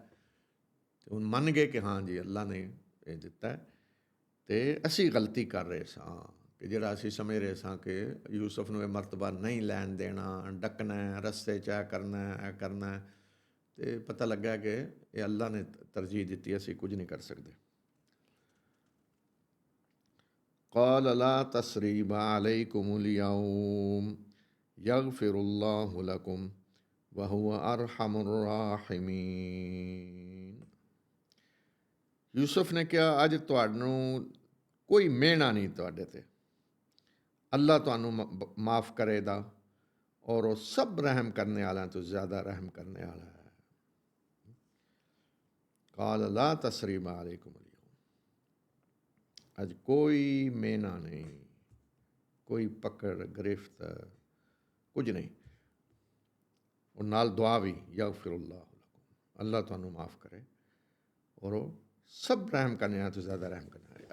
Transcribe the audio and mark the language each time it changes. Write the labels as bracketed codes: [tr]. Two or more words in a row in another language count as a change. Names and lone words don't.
[pa] ਅਤੇ ਹੁਣ ਮੰਨ ਗਏ ਕਿ ਹਾਂ ਜੀ ਅੱਲਾ ਨੇ ਇਹ ਦਿੱਤਾ ਅਤੇ ਅਸੀਂ ਗਲਤੀ ਕਰ ਰਹੇ ਸਾਂ ਕਿ ਜਿਹੜਾ ਅਸੀਂ ਸਮਝ ਰਹੇ ਸਾਂ ਕਿ ਯੂਸਫ ਨੂੰ ਇਹ ਮਰਤਬਾ ਨਹੀਂ ਲੈਣ ਦੇਣਾ, ਡੱਕਣਾ, ਰਸਤੇ 'ਚ ਇਹ ਕਰਨਾ ਅਤੇ ਪਤਾ ਲੱਗਾ ਕਿ ਇਹ ਅੱਲਾ ਨੇ ਤਰਜੀਹ ਦਿੱਤੀ, ਅਸੀਂ ਕੁਝ ਨਹੀਂ ਕਰ ਸਕਦੇ। [ar] قال لا تثريب عليكم اليوم يغفر الله لكم وهو أرحم الراحمين। [pa] ਯੂਸਫ ਨੇ ਕਿਹਾ ਅੱਜ ਤੁਹਾਨੂੰ ਕੋਈ ਮਿਹਣਾ ਨਹੀਂ ਤੁਹਾਡੇ ਤੇ, ਅੱਲਾ ਤੁਹਾਨੂੰ ਮਾफ़ ਕਰੇਗਾ ਔਰ ਉਹ ਸਭ ਰਹਿਮ ਕਰਨੇ ਵਾਲਿਆਂ ਤੋਂ ਜ਼ਿਆਦਾ ਰਹਿਮ ਕਰਨੇ ਵਾਲਾ ਹੈ। [ar] قال لا تثريب عليكم اليوم, [pa] ਅੱਜ ਕੋਈ ਮਿਹਣਾ ਨਹੀਂ, ਕੋਈ ਪਕੜ ਗ੍ਰਿਫਤ ਕੁਝ ਨਹੀਂ। ਔਰ ਨਾਲ ਦੁਆ ਵੀ [ar] يغفر الله لكم, [pa] ਅੱਲਾ ਤੁਹਾਨੂੰ ਮਾफ़ ਕਰੇ ਔਰ ਉਹ ਸਭ ਰਹਿਮ ਕਰਨੇ ਵਾਲਿਆਂ ਤੋਂ ਜ਼ਿਆਦਾ ਰਹਿਮ ਕਰਨੇ ਵਾਲਾ।